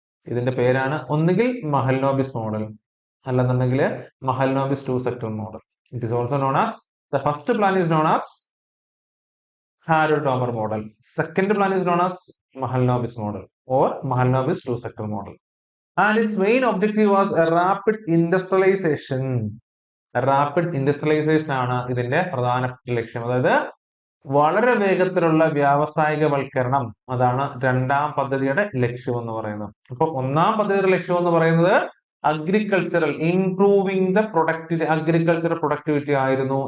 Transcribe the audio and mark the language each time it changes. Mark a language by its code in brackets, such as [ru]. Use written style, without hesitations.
[ml] ഇതിന്റെ പേരാണ് ഒന്നുകിൽ മഹൽനോബിസ് മോഡൽ, അല്ലെന്നുണ്ടെങ്കിൽ Mahalanobis 2 sector model. [en] It is also known as the first plan is known as Harold Domar model. Second plan is known as Mahalanobis model or Mahalanobis 2 sector model. And its main objective was a rapid industrialization. [ml] Rapid industrialisation ആണ് ഇതിന്റെ പ്രധാനപ്പെട്ട ലക്ഷ്യം. അതായത് വളരെ വേഗത്തിലുള്ള വ്യാവസായികവൽക്കരണം, അതാണ് രണ്ടാം പദ്ധതിയുടെ ലക്ഷ്യം എന്ന് പറയുന്നത്. അപ്പൊ ഒന്നാം പദ്ധതിയുടെ ലക്ഷ്യം എന്ന് പറയുന്നത് [en] agricultural improving the productivity, [ml] agricultural productivity ആയിരുന്നു.